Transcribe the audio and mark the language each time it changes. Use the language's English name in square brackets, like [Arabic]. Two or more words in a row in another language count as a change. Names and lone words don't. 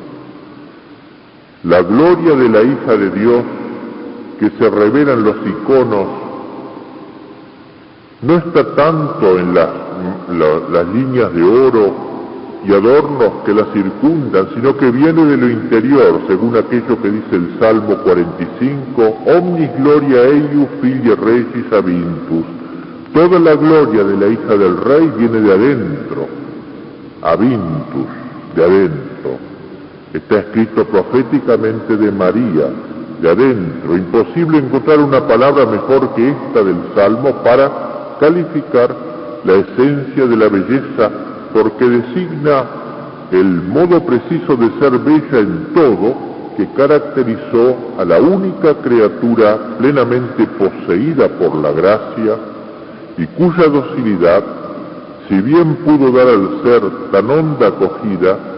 [Spanish] La gloria de la hija de Dios que se revela en los iconos no está tanto en las líneas de oro y adornos que la circundan, sino que viene de lo interior, según aquello que dice el Salmo 45, [Latin] Omnis gloria eius filii regis avintus. [Spanish] Toda la gloria de la hija del rey viene de adentro, avintus, de adentro. Está escrito proféticamente de María, de adentro. Imposible encontrar una palabra mejor que esta del Salmo para calificar la esencia de la belleza, porque designa el modo preciso de ser bella en todo que caracterizó a la única criatura plenamente poseída por la gracia y cuya docilidad, si bien pudo dar al ser tan honda acogida,